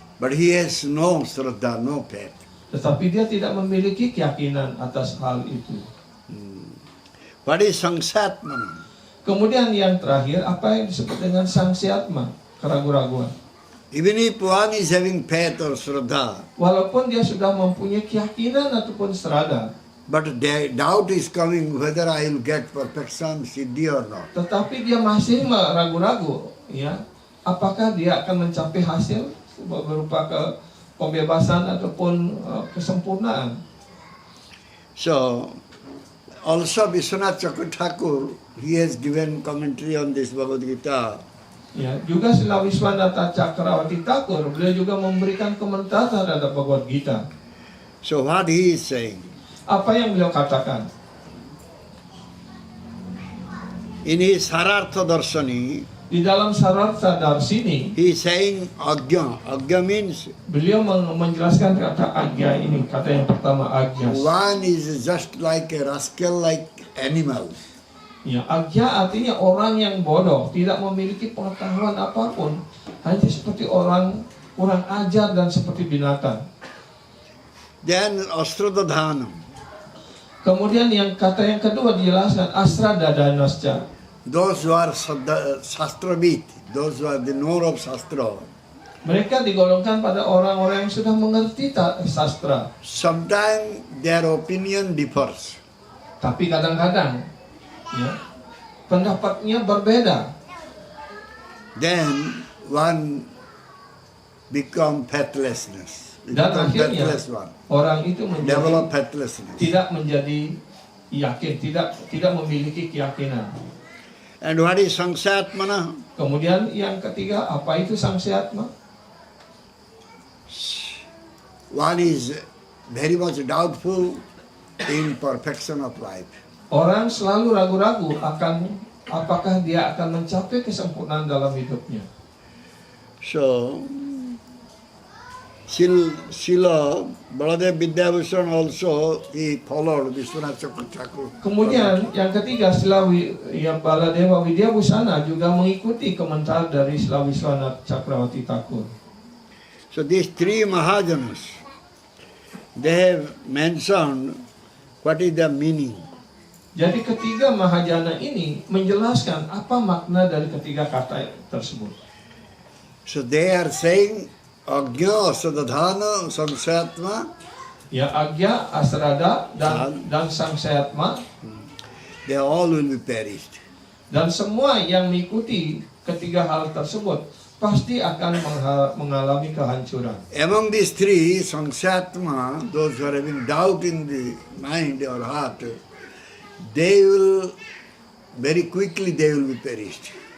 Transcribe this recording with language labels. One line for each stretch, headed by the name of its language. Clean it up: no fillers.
English: but he has no Shraddha, no faith.
Indonesian: tetapi dia tidak memiliki keyakinan atas hal itu.
English: What is Sangsatma?
Indonesian: Kemudian yang terakhir, apa yang disebut dengan sangsyatma, keraguan-raguan.
English: Even if one is having faith or Shraddha,
Indonesian: Walaupun dia sudah mempunyai keyakinan ataupun serada,
English: but doubt is coming whether I will get perfection, siddhi or not.
Indonesian: tetapi dia masih ragu-ragu, ya, apakah dia akan mencapai hasil berupa pembebasan ataupun kesempurnaan.
English: So, also Vishwanath Chakravarti, he has given commentary on this Bhagavad Gita.
Indonesian: Ya, juga Srila Viswanatha Chakravarti Thakur, beliau juga memberikan komentar terhadap Bhagavad Gita.
English: So what he is saying?
Indonesian: Apa yang beliau katakan?
English: In his Sarartha Darshani,
Indonesian: Di dalam Sarartha Darsini,
English: he is saying Agya. Agya means
Indonesian: beliau menjelaskan kata agya ini, kata yang pertama agyas.
English: one is just like a rascal, like animal.
Indonesian: Ya, agya artinya orang yang bodoh, tidak memiliki pengetahuan apapun, hanya seperti orang kurang ajar dan seperti binatang.
English: Then Asradadhanam.
Indonesian: Kemudian kata yang kedua dijelaskan asradadanasca.
English: Those who are Shastravit, those who are the knower of Shastra,
Indonesian: Mereka digolongkan pada orang-orang yang sudah mengerti sastra.
English: Sometimes their opinion differs.
Indonesian: Tapi kadang-kadang ya, pendapatnya berbeda.
English: Then one become faithlessness.
Indonesian: Dan
English: Become
Indonesian: akhirnya
English: faithless one.
Indonesian: orang itu
English: Develop
Indonesian: menjadi
English: faithlessness.
Indonesian: tidak menjadi yakin, tidak memiliki keyakinan.
English: And what is Sangsatmana?
Indonesian: Kemudian yang ketiga, apa itu Sangsyatma?
English: One is very much doubtful in perfection of life.
Indonesian: Orang selalu ragu-ragu akan apakah dia akan mencapai kesempurnaan dalam hidupnya.
English: So, Srila Baladev Vidyabhushan also, he followed Vishwanath Chakravarti.
Indonesian: Kemudian yang ketiga, yang Baladewa Widyabhusana juga mengikuti komentar dari Srila Vishwanath Chakravarti Thakur.
English: So these three Mahajanas, they have mentioned what is the meaning.
Indonesian: Jadi ketiga Mahajana ini menjelaskan apa makna dari ketiga kata tersebut.
English: So they are saying Agnya, Asadadhana, Sangsatma,
Indonesian: Ya, Agya, Asrada, dan Sangsyatma,
English: they all will be perished.
Indonesian: dan semua yang mengikuti ketiga hal tersebut pasti akan mengalami kehancuran.
English: Among these three, Sangsatma, those who are having doubt in the mind or heart, they will very quickly they will be perished.